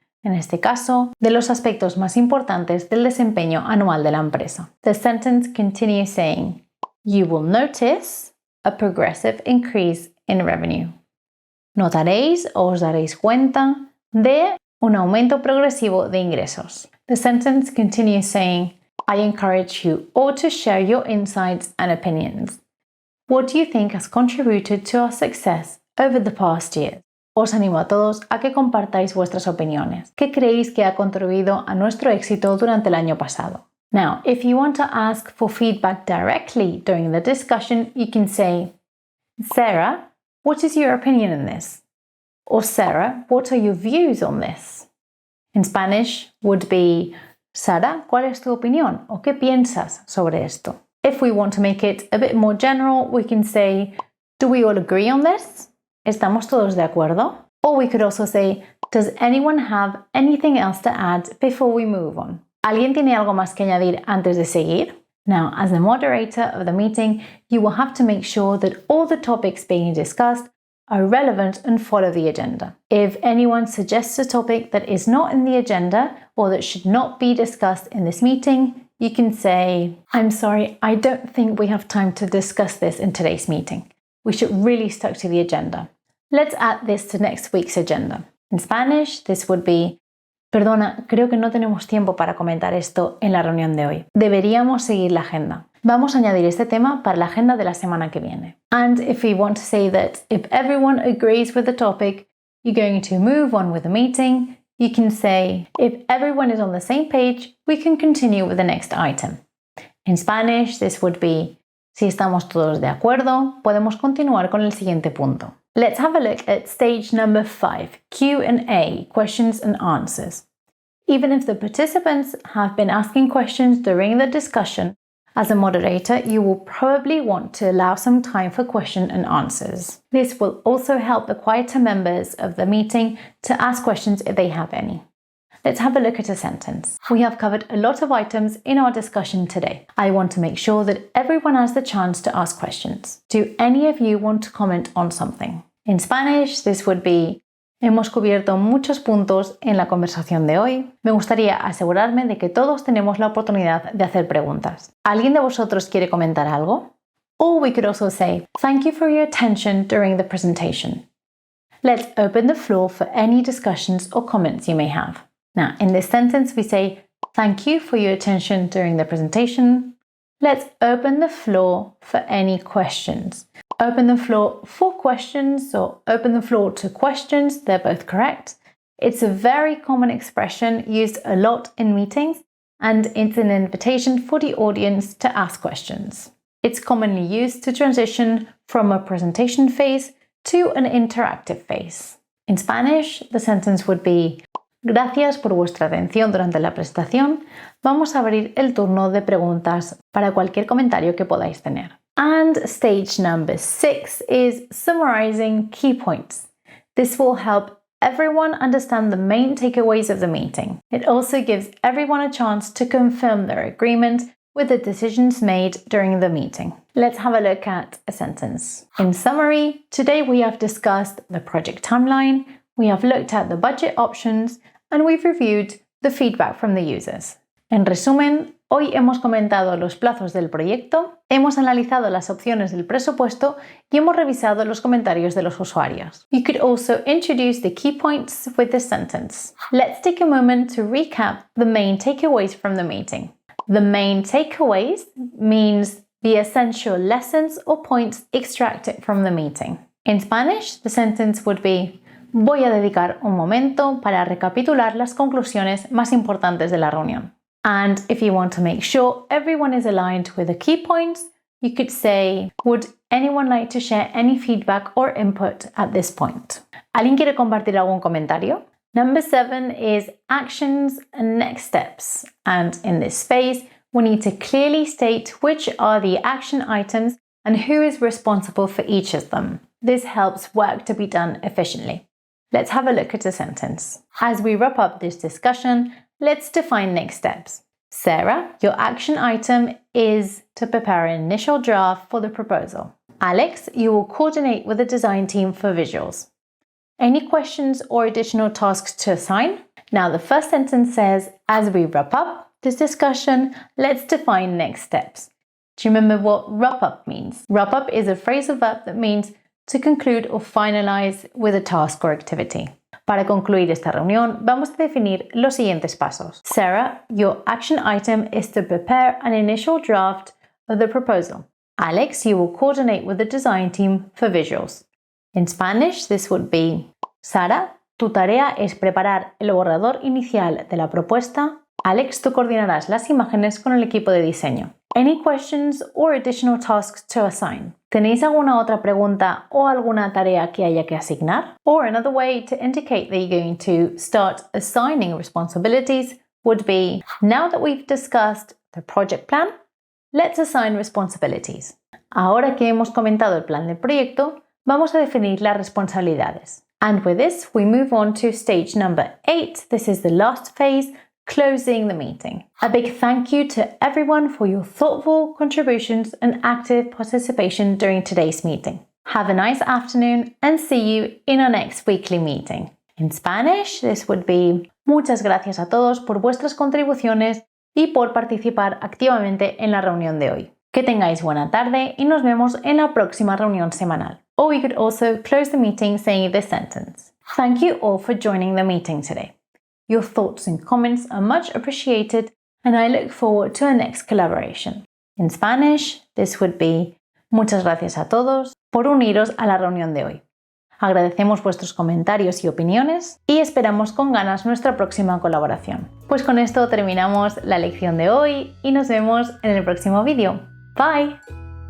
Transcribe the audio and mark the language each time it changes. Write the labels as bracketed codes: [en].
[es] en este caso, de los aspectos más importantes del desempeño anual de la empresa. [en] The sentence continues saying, you will notice a progressive increase in revenue. [es] Notaréis o os daréis cuenta de un aumento progresivo de ingresos. [en] The sentence continues saying, I encourage you all to share your insights and opinions. What do you think has contributed to our success over the past year? [es] Os animo a todos a que compartáis vuestras opiniones. ¿Qué creéis que ha contribuido a nuestro éxito durante el año pasado? [en] Now, if you want to ask for feedback directly during the discussion, you can say, Sarah, what is your opinion on this? Or Sarah, what are your views on this? In Spanish would be, [es] Sara, ¿cuál es tu opinión? ¿O qué piensas sobre esto? [en] If we want to make it a bit more general, we can say, do we all agree on this? [es] ¿Estamos todos de acuerdo? [en] Or we could also say, does anyone have anything else to add before we move on? [es] ¿Alguien tiene algo más que añadir antes de seguir? [en] Now, as the moderator of the meeting, you will have to make sure that all the topics being discussed are relevant and follow the agenda. If anyone suggests a topic that is not in the agenda or that should not be discussed in this meeting, you can say, I'm sorry, I don't think we have time to discuss this in today's meeting. We should really stick to the agenda. Let's add this to next week's agenda. In Spanish, this would be, [es] perdona, creo que no tenemos tiempo para comentar esto en la reunión de hoy. Deberíamos seguir la agenda. Vamos a añadir este tema para la agenda de la semana que viene. [en] And if we want to say that if everyone agrees with the topic, you're going to move on with the meeting, you can say, if everyone is on the same page, we can continue with the next item. In Spanish, this would be, [es] si estamos todos de acuerdo, podemos continuar con el siguiente punto. [en] Let's have a look at stage number 5, Q&A, questions and answers. Even if the participants have been asking questions during the discussion, as a moderator, you will probably want to allow some time for question and answers. This will also help the quieter members of the meeting to ask questions if they have any. Let's have a look at a sentence. We have covered a lot of items in our discussion today. I want to make sure that everyone has the chance to ask questions. Do any of you want to comment on something? In Spanish, this would be, [es] hemos cubierto muchos puntos en la conversación de hoy. Me gustaría asegurarme de que todos tenemos la oportunidad de hacer preguntas. ¿Alguien de vosotros quiere comentar algo? [en] Or we could also say, thank you for your attention during the presentation. Let's open the floor for any discussions or comments you may have. Now, in this sentence, we say, thank you for your attention during the presentation. Let's open the floor for any questions. Open the floor for questions or open the floor to questions. They're both correct. It's a very common expression used a lot in meetings, and it's an invitation for the audience to ask questions. It's commonly used to transition from a presentation phase to an interactive phase. In Spanish, the sentence would be, [es] gracias por vuestra atención durante la presentación. Vamos a abrir el turno de preguntas para cualquier comentario que podáis tener. [en] And stage number 6 is summarizing key points. This will help everyone understand the main takeaways of the meeting. It also gives everyone a chance to confirm their agreement with the decisions made during the meeting. Let's have a look at a sentence. In summary, today we have discussed the project timeline, we have looked at the budget options, and we've reviewed the feedback from the users. [es] En resumen, hoy hemos comentado los plazos del proyecto, hemos analizado las opciones del presupuesto y hemos revisado los comentarios de los usuarios. [en] You could also introduce the key points with this sentence. Let's take a moment to recap the main takeaways from the meeting. The main takeaways means the essential lessons or points extracted from the meeting. In Spanish, the sentence would be, [es] voy a dedicar un momento para recapitular las conclusiones más importantes de la reunión. [en] And if you want to make sure everyone is aligned with the key points, you could say, would anyone like to share any feedback or input at this point? [es] ¿Alguien quiere compartir algún comentario? [en] Number 7 is actions and next steps. And in this phase, we need to clearly state which are the action items and who is responsible for each of them. This helps work to be done efficiently. Let's have a look at a sentence. As we wrap up this discussion, let's define next steps. Sarah, your action item is to prepare an initial draft for the proposal. Alex, you will coordinate with the design team for visuals. Any questions or additional tasks to assign? Now the first sentence says, as we wrap up this discussion, let's define next steps. Do you remember what wrap up means? Wrap up is a phrasal verb that means to conclude or finalize with a task or activity. [es] Para concluir esta reunión, vamos a definir los siguientes pasos. [en] Sarah, your action item is to prepare an initial draft of the proposal. Alex, you will coordinate with the design team for visuals. In Spanish, this would be: [es] Sara, tu tarea es preparar el borrador inicial de la propuesta. Alex, tú coordinarás las imágenes con el equipo de diseño. [en] Any questions or additional tasks to assign? [es] ¿Tenéis alguna otra pregunta o alguna tarea que haya que asignar? [en] Or another way to indicate that you're going to start assigning responsibilities would be: now that we've discussed the project plan, let's assign responsibilities. [es] Ahora que hemos comentado el plan del proyecto, vamos a definir las responsabilidades. [en] And with this, we move on to stage number 8. This is the last phase, closing the meeting. A big thank you to everyone for your thoughtful contributions and active participation during today's meeting. Have a nice afternoon and see you in our next weekly meeting. In Spanish, this would be: [es] muchas gracias a todos por vuestras contribuciones y por participar activamente en la reunión de hoy. Que tengáis buena tarde y nos vemos en la próxima reunión semanal. [en] Or we could also close the meeting saying this sentence: thank you all for joining the meeting today. Your thoughts and comments are much appreciated and I look forward to our next collaboration. In Spanish, this would be: [es] muchas gracias a todos por uniros a la reunión de hoy. Agradecemos vuestros comentarios y opiniones y esperamos con ganas nuestra próxima colaboración. Pues con esto terminamos la lección de hoy y nos vemos en el próximo vídeo. Bye!